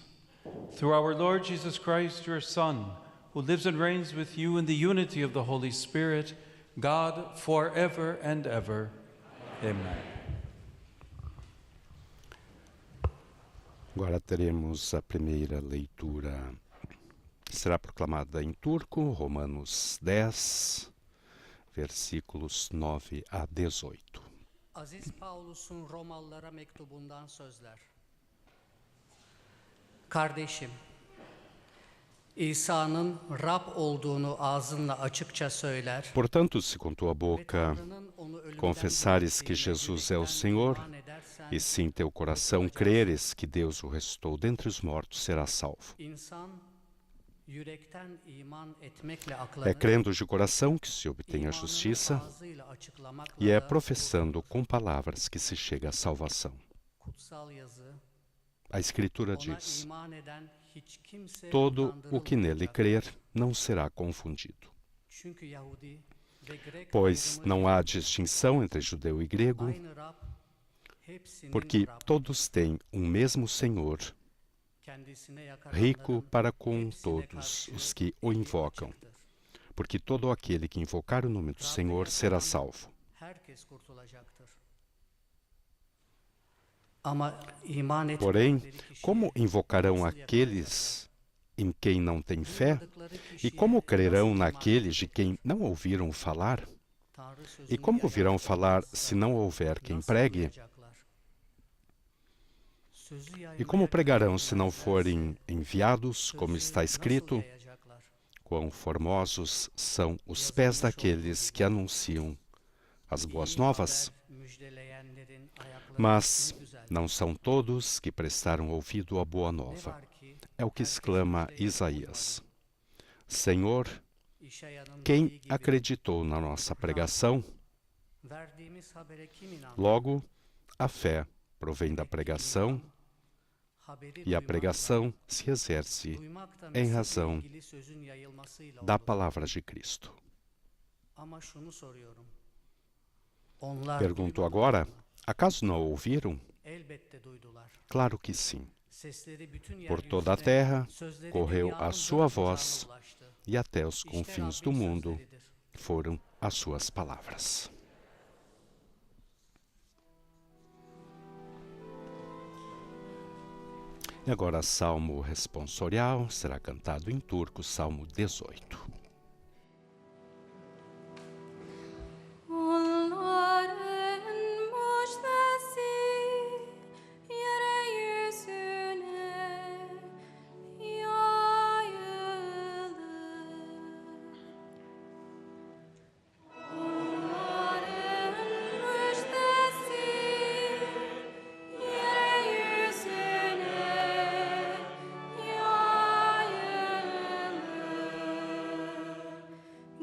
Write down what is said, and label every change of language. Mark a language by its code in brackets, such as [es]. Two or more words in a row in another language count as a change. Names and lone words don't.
[en] Through our Lord Jesus Christ, your Son, who lives and reigns with you in the unity of the Holy Spirit, God, forever and ever. Amen. [pt] Agora teremos a primeira leitura, que será proclamada em turco, Romanos 10, versículos 9 a 18. [tr] Aziz Paulus'un Romalılara mektubundan sözler. Kardeşim, İsa'nın Rab olduğunu ağzınla açıkça söyler [pt] Portanto, se com tua [tr] ve [pt] boca [tr] Tanrı'nın onu ölümden [pt] confessares que [tr] dirilttiğine [pt] Jesus é o [tr] yürekten [pt] Senhor, [tr] iman edersen, [pt] e se em teu coração creres que Deus o ressuscitou dentre os mortos, serás salvo. [tr] İnsan yürekten iman etmekle [pt] É [tr] aklanır, [pt] crendo de coração que se obtém a [tr] imanını [pt] justiça [tr] ağzıyla açıklamakla [pt] e é da professando com palavras que se chega à salvação. [tr] kutsal yazı, [pt] A Escritura [tr] ona [pt] diz: [tr] iman eden hiç kimse [pt] todo o que nele [tr] utandırılmayacak. [pt] crer não será confundido. [tr] Çünkü Yahudi ve Grek [pt] Pois [tr] ayrımı [pt] não há [tr] yoktur. [pt] distinção entre judeu e grego, [tr] Aynı Rab, hepsinin [pt] porque [tr] Rab, [pt] todos têm um mesmo Senhor, [tr] kendisine [pt] rico [tr] yakaranların [pt] para com [tr] hepsine [pt] todos [tr] karşı [pt] os que o [tr] eli [pt] invocam. [tr] açıktır. [pt] Porque todo aquele que invocar o nome do [tr] Rabbe [pt] Senhor será [tr] yakaran [pt] salvo. [tr] herkes kurtulacaktır. Ama iman [pt] Porém, [tr] etmedikleri kişiye, [pt] como invocarão [tr] nasıl [pt] aqueles em quem não têm fé? [tr] duymadıkları [pt] E [tr] kişiye [pt] como crerão [tr] nasıl iman [pt] naqueles de quem [tr] edecekler? [pt] não ouviram falar? [tr] Tanrı [pt] E [tr] sözünü [pt] como [tr] yayan [pt] virão falar [tr] olmazsa [pt] se não houver quem [tr] nasıl [pt] pregue? [tr] duyacaklar? Sözü [pt] E [tr] yaymayan [pt] como pregarão se não [tr] gönderilmezlerse [pt] forem enviados, como [tr] sözü [pt] está [tr] nasıl [pt] escrito? [tr] yayacaklar? [pt] Quão formosos são os pés daqueles que anunciam as boas [tr] İyi [pt] novas? [tr] haber müjdeleyenlerin ayakları [pt] Mas [tr] ne güzel. [pt] não são todos que prestaram ouvido à boa [tr] Ne [pt] nova. [tr] var ki [pt] É o que [tr] herkes [pt] exclama [tr] müjdeyi [pt] Isaías. [tr] ummadı. [pt] Senhor, [tr] İşayanın [pt] quem [tr] dediği gibi, [pt] acreditou na nossa pregação? [tr] verdiğimiz habere kim inandı? [pt] Logo, a fé provém da [tr] Demek ki [pt] pregação [tr] iman, haberi [pt] e a [tr] duymakla, [pt] pregação se exerce [tr] duymak da [pt] em [tr] Mesih'le [pt] razão [tr] ilgili sözün yayılmasıyla [pt] da [tr] olur. [pt] palavra de Cristo. [tr] Ama şunu soruyorum. Onlar [pt] Pergunto [tr] duymadılar [pt] agora, [tr] mı? [pt] acaso não ouviram? [tr] Elbette duydular. [pt] Claro que sim. [tr] Sesleri bütün [pt] Por toda a [tr] yeryüzüne, [pt] terra [tr] sözleri [pt] correu [tr] dünyanın [pt] a [tr] dört [pt] sua [tr] bucağına [pt] voz [tr] ulaştı. [pt] e até os [tr] İşte [pt] confins [tr] Rabbin [pt] do mundo [tr] sözleridir. [pt] foram as suas palavras. E agora, Salmo responsorial será cantado em turco, Salmo 18. [tr] Onların müjdesi yeryüzüne yayılır. Onların müjdesi yeryüzüne yayılır.